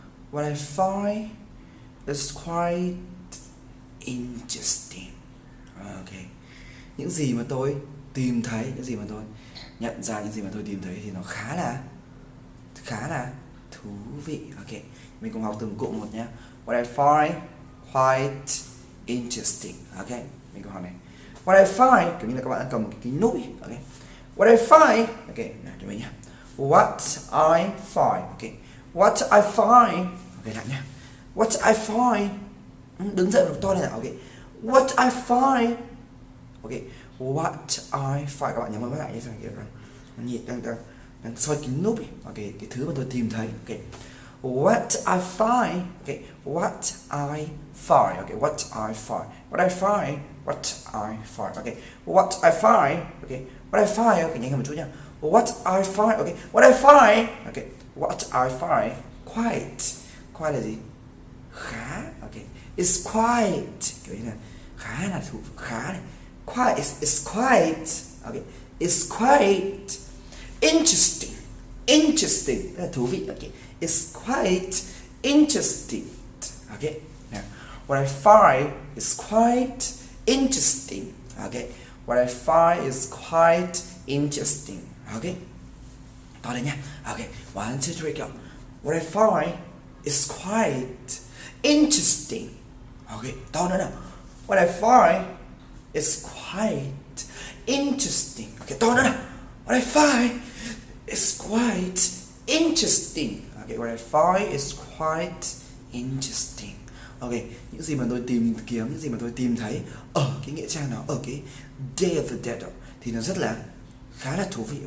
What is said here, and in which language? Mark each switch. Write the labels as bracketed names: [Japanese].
[English] What I find is quite interesting. Okay. [Vietnamese] Những gì mà tôi tìm thấy, những gì mà tôi nhận ra, những gì mà tôi tìm thấy thì nó khá là thú vị. Ok, mình cùng học từng cụm một nhé. [English] What I find quite interesting. [Vietnamese] Ok, mình cùng học này. [English] What I find, [Vietnamese] kiểu như là các bạn đang cầm một cái nút. [English] Ok, what I find. Ok, [Vietnamese] nào cho mình nhé. [English] What I find. Ok, what I find. [Vietnamese] Ok, lại nhé. [English] What I find. [Vietnamese] Đứng dậy một to lên nào. [English] Ok, what I find. Ok, what I find. [Vietnamese] Các bạn nhớ mắt lại như thế này, đang soi kính núp. Ok, cái thứ mà tôi tìm thấy. [English] Ok, what I find. Ok, what I find. Ok, what I find. What I find. What I find. Ok, what I find. Ok, what I find. [Vietnamese] Ok, nhanh hơn một chút nha. [English] What I find. Ok, what I find. Ok, what I find. Quite [Vietnamese] là gì? Khá. Ok, [English] it's quite, [Vietnamese] kiểu như là khá là khá này. [English] Quite is quite. Ok, it's quite interesting. Interesting [Vietnamese] là thú vị. [English] Ok, it's quite interesting. Ok, now what I find is quite interesting. Ok, what I find is quite interesting. [Vietnamese] Ok, to lên nha. Ok, 1, 2, 3, go. [English] What I find is quite interesting. Ok, [Vietnamese] to nữa nào. [English] What I find is quite interesting. Ok, [Vietnamese] to nữa nào. [English] What I find is quite interesting. Ok, what I find is quite interesting. [Vietnamese] Ok, những gì mà tôi tìm kiếm, những gì mà tôi tìm thấy ở cái nghĩa trang đó, ở cái Day of the Dead đó, thì nó rất là khá là thú vị.